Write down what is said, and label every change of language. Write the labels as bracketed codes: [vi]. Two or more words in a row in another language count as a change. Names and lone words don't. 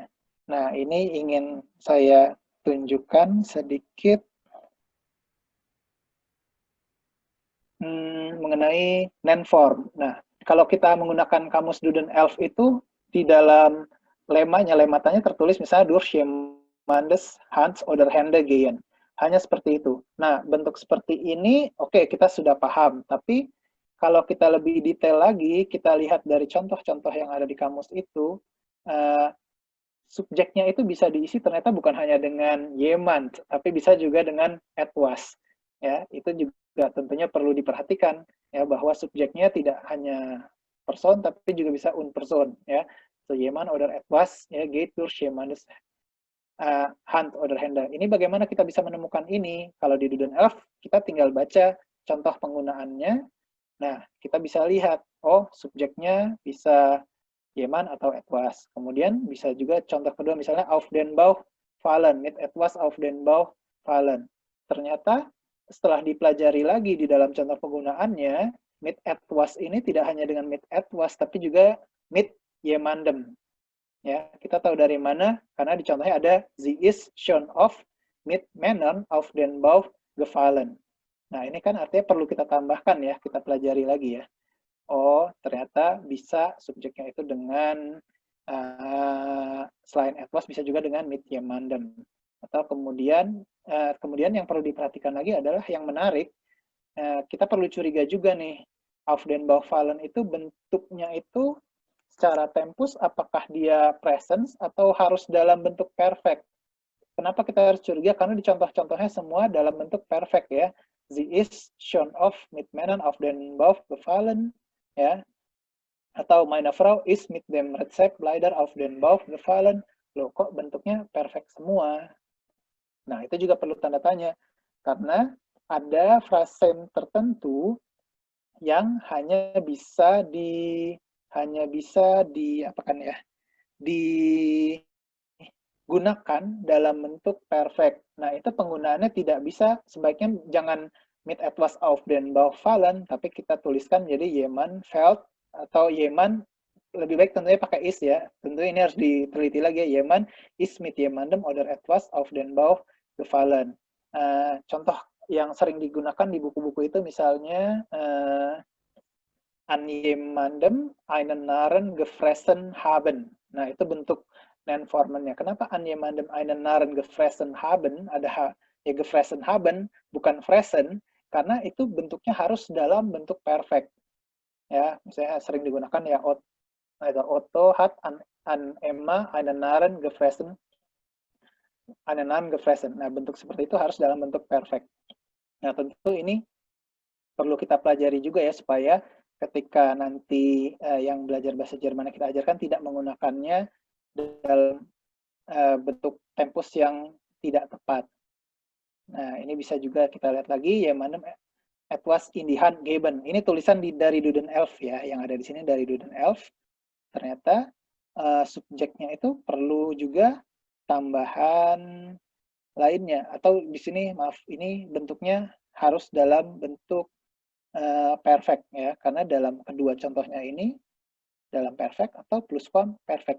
[id] Nah, ini ingin saya tunjukkan sedikit mengenai Nenform. Nah, kalau kita menggunakan kamus Duden-Elf itu di dalam lematanya tertulis misalnya [de] durch jemandes Hand oder Hände gehen. [id] Hanya seperti itu. Nah, bentuk seperti ini, oke, kita sudah paham. Tapi kalau kita lebih detail lagi, kita lihat dari contoh-contoh yang ada di kamus itu, subjeknya itu bisa diisi ternyata bukan hanya dengan jemand, tapi bisa juga dengan etwas. Ya, itu juga tentunya perlu diperhatikan ya, bahwa subjeknya tidak hanya person tapi juga bisa person ya. [de] So jemand oder etwas ya, geht durch jemandes Hand oder Hände. [id] Ini bagaimana kita bisa menemukan ini? Kalau di Duden-Elf kita tinggal baca contoh penggunaannya. Nah, kita bisa lihat, oh subjeknya bisa jemand atau etwas. Kemudian bisa juga contoh kedua misalnya [de] auf den Bauch fallen, mit etwas auf den Bauch fallen. [id] Ternyata setelah dipelajari lagi di dalam contoh penggunaannya, [de] mit etwas [id] ini tidak hanya dengan [de] mit etwas, [id] tapi juga [de] mit jemandem. [id] Ya, kita tahu dari mana? Karena di contohnya ada [de] sie ist schon oft mit Männern auf den Bauch gefallen. [id] Nah, ini kan artinya perlu kita tambahkan ya, kita pelajari lagi ya. Oh, ternyata bisa subjeknya itu dengan selain etwas bisa juga dengan [de] mit jemandem. [id] Atau kemudian yang perlu diperhatikan lagi adalah yang menarik, kita perlu curiga juga nih, [de] auf den Bauch fallen [id] itu bentuknya itu secara tempus apakah dia presence atau harus dalam bentuk perfect. Kenapa kita harus curiga? Karena di contoh-contohnya semua dalam bentuk perfect ya. [de] Sie ist schon oft mit Männern auf den Bauch gefallen ya. Atau meine Frau ist mit dem Rezeptleider auf den Bauch gefallen. [id] Loh, kok bentuknya perfect semua? Nah, itu juga perlu tanda tanya. Karena ada frasem tertentu yang hanya bisa digunakan dalam bentuk perfect. Nah, itu penggunaannya tidak bisa, sebaiknya jangan [de] mit etwas auf den Bauch fallen, [id] tapi kita tuliskan jadi [de] jemand fällt, [id] atau jemand lebih baik tentunya pakai is ya. Tentu ini harus diteliti lagi ya. [de] Jemand ist mit jemandem oder etwas auf den Bauch gefallen. [id] Contoh yang sering digunakan di buku-buku itu misalnya [de] an jemandem einen Narren gefressen haben. [id] Nah, itu bentuk Nenformennya. [de] Kenapa an jemandem einen Narren gefressen haben? [id] Ada ya [de] gefressen haben, [id] bukan fressen, karena itu bentuknya harus dalam bentuk perfect. Ya, misalnya sering digunakan ya [de] Otto hat an Emma einen Narren gefressen. [id] Nah, bentuk seperti itu harus dalam bentuk perfect. Nah, tentu ini perlu kita pelajari juga ya, supaya ketika nanti yang belajar bahasa Jerman yang kita ajarkan tidak menggunakannya dalam bentuk tempus yang tidak tepat. Nah, ini bisa juga kita lihat lagi ya, mana [de] etwas in die Hand geben. [id] Ini tulisan dari Duden-Elf ya, yang ada di sini dari Duden-Elf. Ternyata subjeknya itu perlu juga tambahan lainnya, atau di sini maaf, ini bentuknya harus dalam bentuk perfect ya, karena dalam kedua contohnya ini dalam perfect atau plusquamperfect.